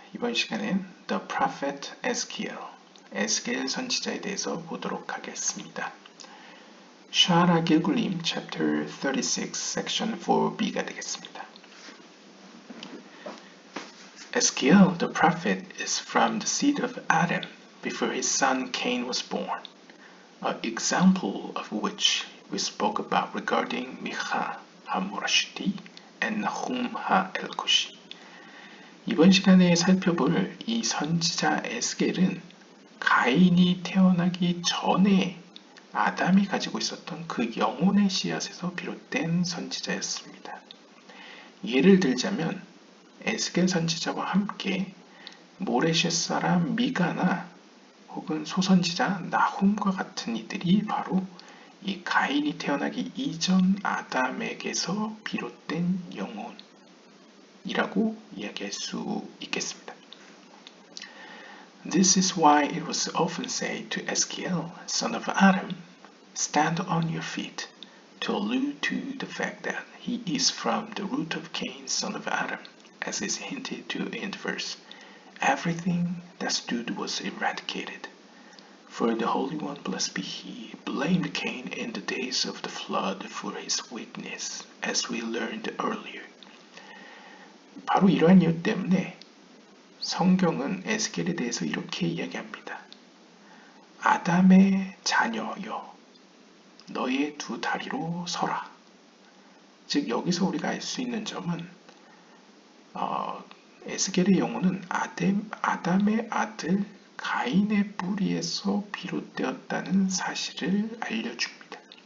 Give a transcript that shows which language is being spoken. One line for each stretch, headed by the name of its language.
Korean: 이번 시간엔 The Prophet Ezekiel, 에스겔 선지자에 대해서 보도록 하겠습니다. 샤라 길굴림 Chapter 36, Section 4b가 되겠습니다.
English: Ezekiel, the prophet, is from the seed of Adam before his son Cain was born, an example of which we spoke about regarding Micha ha-Morashti and Nahum ha-Elkoshi.
Korean: 이번 시간에 살펴볼 이 선지자 에스겔은 가인이 태어나기 전에 아담이 가지고 있었던 그 영혼의 씨앗에서 비롯된 선지자였습니다. 예를 들자면 에스겔 선지자와 함께 모레셋 사람 미가나 혹은 소선지자 나훔과 같은 이들이 바로 이 가인이 태어나기 이전 아담에게서 비롯된 영혼이라고 이야기할 수 있겠습니다.
English: This is why it was often said to Ezekiel, son of Adam, stand on your feet, to allude to the fact that he is from the root of Cain, son of Adam, as is hinted to in the verse. Everything that stood was eradicated. For the Holy One, blessed be He, blamed Cain in the days of the flood for his wickedness, as we learned earlier.
Korean: 바로 이러한 이유 때문에 성경은 에스겔에 대해서 이렇게 이야기합니다. 아담의 자녀여, 너의 두 다리로 서라. 즉 여기서 우리가 알 수 있는 점은 에스겔의 영혼은 아담의 아들 가인의 뿌리에서 비롯되었다는 사실을 알려줍니다.